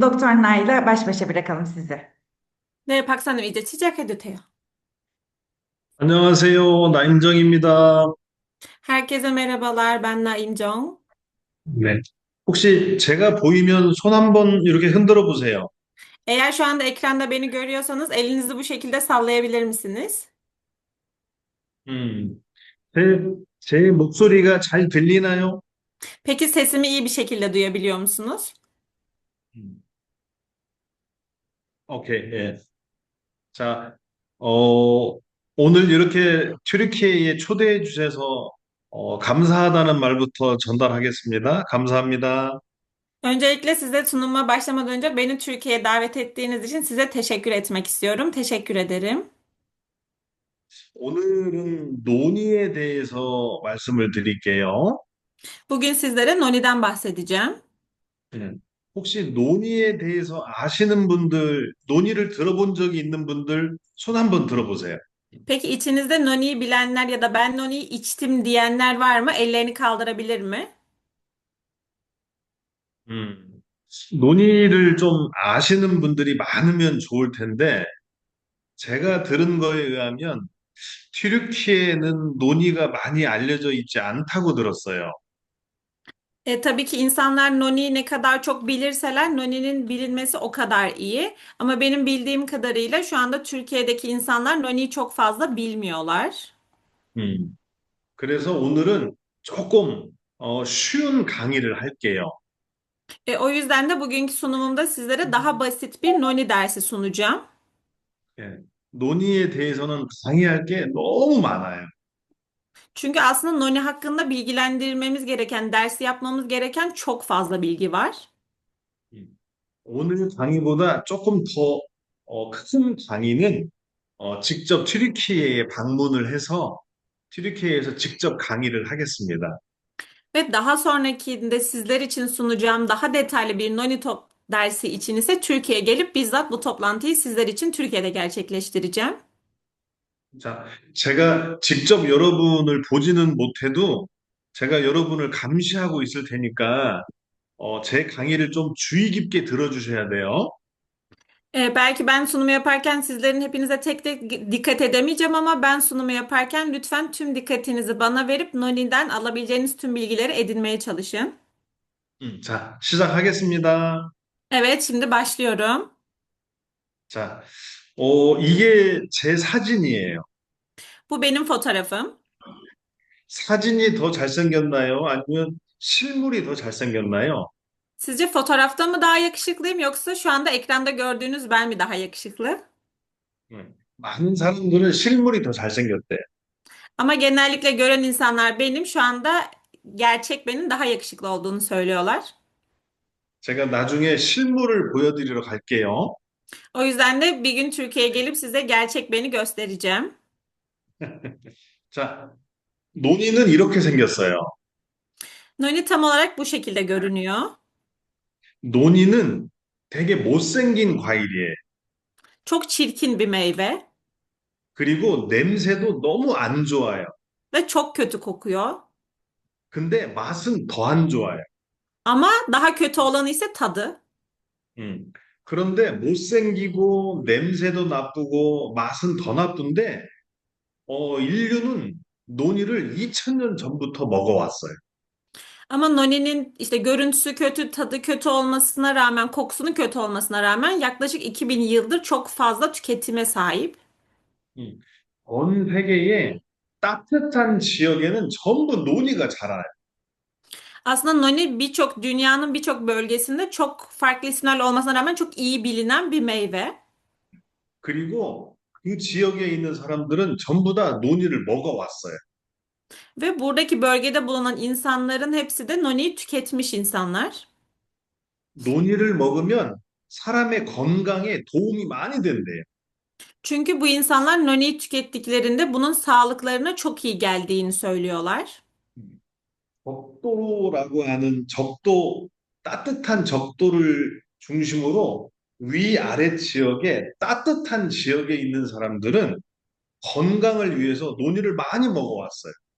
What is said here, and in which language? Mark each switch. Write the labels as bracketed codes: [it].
[tr] Doktor Nail'le baş başa bırakalım sizi. [ko] 네, 박사님 이제 시작해도 돼요. 안녕하세요. 나임정입니다. [tr] Herkese merhabalar, ben Naim정. [ko] 네. 혹시 제가 보이면 손 한번 이렇게 흔들어 보세요. [tr] Eğer şu anda ekranda beni görüyorsanız elinizi bu şekilde sallayabilir misiniz? [ko] 음, 제, 제 목소리가 잘 들리나요? [tr] Peki sesimi iyi bir şekilde duyabiliyor musunuz? [ko] 음, 오케이, 예. 자, 어, 오늘 이렇게 튀르키예에 초대해 주셔서 감사하다는 말부터 전달하겠습니다. 감사합니다. [tr] Öncelikle size sunuma başlamadan önce beni Türkiye'ye davet ettiğiniz için size teşekkür etmek istiyorum. Teşekkür ederim. [ko] 오늘은 논의에 대해서 말씀을 드릴게요. [tr] Bugün sizlere Noni'den bahsedeceğim. [ko] 네. 혹시 논의에 대해서 아시는 분들, 논의를 들어본 적이 있는 분들 손 한번 들어보세요. [tr] Peki içinizde Noni'yi bilenler ya da ben Noni'yi içtim diyenler var mı? Ellerini kaldırabilir mi? [ko] 음, 논의를 좀 아시는 분들이 많으면 좋을 텐데, 제가 들은 거에 의하면 튀르키예는 논의가 많이 알려져 있지 않다고 들었어요. [tr] Tabii ki insanlar Noni'yi ne kadar çok bilirseler Noni'nin bilinmesi o kadar iyi. Ama benim bildiğim kadarıyla şu anda Türkiye'deki insanlar Noni'yi çok fazla bilmiyorlar. [ko] 음, 그래서 오늘은 조금 쉬운 강의를 할게요. [tr] O yüzden de bugünkü sunumumda sizlere daha basit bir Noni dersi sunacağım. [ko] 예, 논의에 대해서는 강의할 게 너무 많아요. [tr] Çünkü aslında Noni hakkında bilgilendirmemiz gereken, dersi yapmamız gereken çok fazla bilgi var. [ko] 오늘 강의보다 조금 더 큰 강의는 직접 튀르키예에 방문을 해서 튀르키예에서 직접 강의를 하겠습니다. [tr] Ve daha sonrakinde sizler için sunacağım daha detaylı bir Noni Top dersi için ise Türkiye'ye gelip bizzat bu toplantıyı sizler için Türkiye'de gerçekleştireceğim. [ko] 자, 제가 직접 여러분을 보지는 못해도 제가 여러분을 감시하고 있을 테니까 제 강의를 좀 주의 깊게 들어주셔야 돼요. [tr] Belki ben sunumu yaparken sizlerin hepinize tek tek dikkat edemeyeceğim ama ben sunumu yaparken lütfen tüm dikkatinizi bana verip Noni'den alabileceğiniz tüm bilgileri edinmeye çalışın. [ko] 자, 시작하겠습니다. [tr] Evet, şimdi başlıyorum. [ko] 자, 이게 제 사진이에요. [tr] Bu benim fotoğrafım. [ko] 사진이 더 잘생겼나요? 아니면 실물이 더 잘생겼나요? [tr] Sizce fotoğrafta mı daha yakışıklıyım yoksa şu anda ekranda gördüğünüz ben mi daha yakışıklı? [ko] 많은 사람들은 실물이 더 잘생겼대. [tr] Ama genellikle gören insanlar benim şu anda gerçek benim daha yakışıklı olduğunu söylüyorlar. [ko] 제가 나중에 실물을 보여드리러 갈게요. [tr] O yüzden de bir gün Türkiye'ye gelip size gerçek beni göstereceğim. [ko] 자, 논이는 이렇게 생겼어요. [tr] Noni tam olarak bu şekilde görünüyor. [ko] 논이는 되게 못생긴 과일이에요. [tr] Çok çirkin bir meyve [ko] 그리고 냄새도 너무 안 좋아요. [tr] ve çok kötü kokuyor. [ko] 근데 맛은 더 안 좋아요. [tr] Ama daha kötü olanı ise tadı. 음. [ko] 그런데 못생기고 냄새도 나쁘고 맛은 더 나쁜데 인류는 논이를 2000년 전부터 먹어왔어요. [tr] Ama Noni'nin işte görüntüsü kötü, tadı kötü olmasına rağmen, kokusunun kötü olmasına rağmen yaklaşık 2000 yıldır çok fazla tüketime sahip. 음. [ko] 전 세계의 따뜻한 지역에는 전부 논이가 자라요. [tr] Aslında Noni dünyanın birçok bölgesinde çok farklı isimlerle olmasına rağmen çok iyi bilinen bir meyve. [ko] 그리고 그 지역에 있는 사람들은 전부 다 논이를 먹어왔어요. [tr] Ve buradaki bölgede bulunan insanların hepsi de Noni'yi tüketmiş insanlar. [ko] 논이를 먹으면 사람의 건강에 도움이 많이 된대요. [tr] Çünkü bu insanlar Noni'yi tükettiklerinde bunun sağlıklarına çok iyi geldiğini söylüyorlar. [ko] 적도라고 하는 적도, 따뜻한 적도를 중심으로 위아래 지역에 따뜻한 지역에 있는 사람들은 건강을 위해서 논이를 많이 먹어왔어요.